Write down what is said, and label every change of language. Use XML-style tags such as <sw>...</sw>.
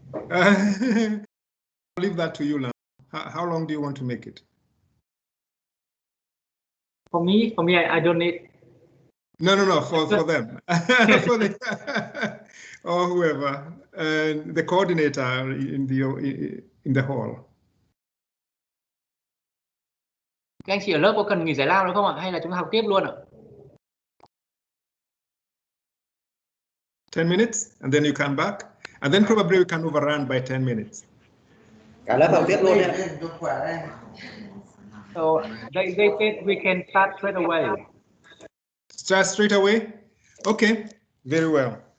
<en>I'll leave that to you now. How long do you want to make it? For me, I don't need. No, for them, for the, or whoever, the coordinator in the hall.</en> <vi>Các anh chị ở lớp có cần nghỉ giải lao nữa không ạ? Hay là chúng ta học tiếp luôn ạ?</vi> <en>10 minutes, and then you come back, and then probably we can overrun by 10 minutes.</en> <vi>Cả lớp học tiếp luôn ạ.</vi> <en>So they said we can start straight away. Start straight away? Okay, very well.</en>